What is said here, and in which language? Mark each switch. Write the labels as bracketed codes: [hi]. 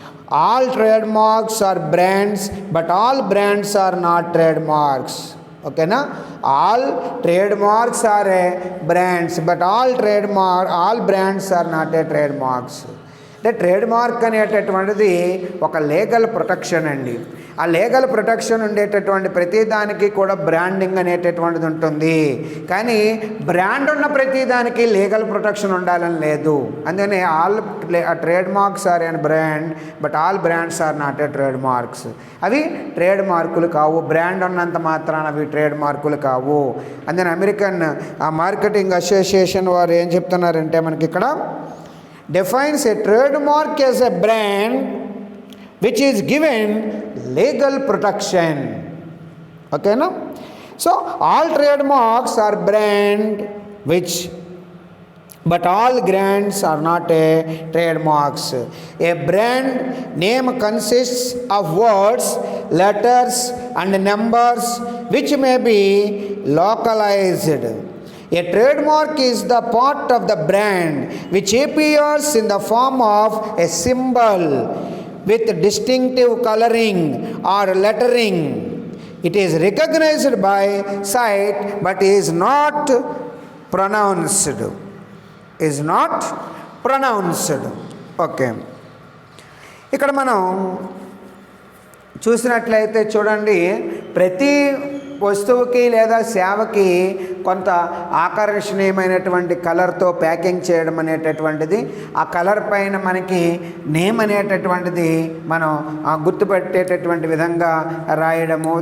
[en] All trademarks are brands, but all brands are not trademarks. Okay na? All trademarks are brands, but all brands are not a trademarks. [te] అంటే trademark అనేటటువంటిది ఒక legal protection అండి. ఆ legal protection ఉండేటటువంటి ప్రతిదానికి కూడా branding అనేటటువంటిది ఉంటుంది. కానీ బ్రాండ్ ఉన్న ప్రతిదానికి లీగల్ ప్రొటెక్షన్ ఉండాలని లేదు. అందుకని [en] All trade marks are an brand but all brands are not a trade marks. [te] అవి ట్రేడ్ మార్కులు కావు. బ్రాండ్ ఉన్నంత మాత్రాన అవి ట్రేడ్ మార్కులు కావు. అందుకని అమెరికన్ మార్కెటింగ్ అసోసియేషన్ వారు ఏం చెప్తున్నారంటే మనకి ఇక్కడ [en] defines a trademark as a brand which is given legal protection. Okay, no? So all trademarks are brand which, but all brands are not a trademarks. A brand name consists of words, letters and numbers which may be localized. A trademark is the part of the brand which appears in the form of a symbol with distinctive coloring or lettering. It is recognized by sight but is not pronounced. Is not pronounced. Okay. [te] ఇక్కడ మనం చూసినట్లయితే చూడండి, ప్రతి వస్తువుకి లేదా సేవకి కొంత ఆకర్షణీయమైనటువంటి కలర్తో ప్యాకింగ్ చేయడం అనేటటువంటిది, ఆ కలర్ పైన మనకి నేమ్ అనేటటువంటిది మనం గుర్తుపెట్టేటటువంటి విధంగా రాయడము.